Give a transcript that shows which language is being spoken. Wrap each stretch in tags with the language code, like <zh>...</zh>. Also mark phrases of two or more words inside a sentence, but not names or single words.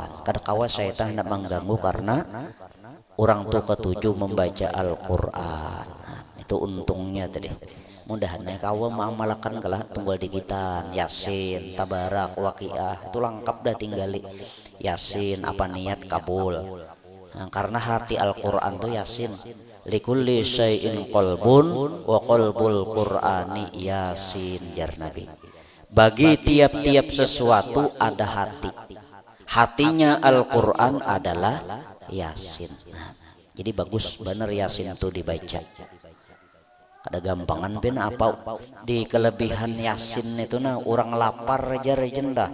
<bjn>Kada kawa syaitan hendak mengganggu karena orang tua ketujuh membaca Al-Quran. Itu untungnya tadi. Mudahan kawa mengamalkan kalah tunggal dikitan Yasin, Tabarak, Waqiah itu lengkap dah tinggali. Yasin apa niat kabul. Nah, karena hati Al-Quran tuh Yasin.</bjn> <ar>لكل شيء قلب وقلب القرآن يس jar Nabi.</ar> <bjn>Bagi tiap-tiap sesuatu ada hati. Hatinya Al-Quran adalah Yasin. Nah, jadi bagus bener Yasin itu dibaca. Ada gampangan pin apa di kelebihan Yasin itu nah orang lapar jar jenda.</bjn>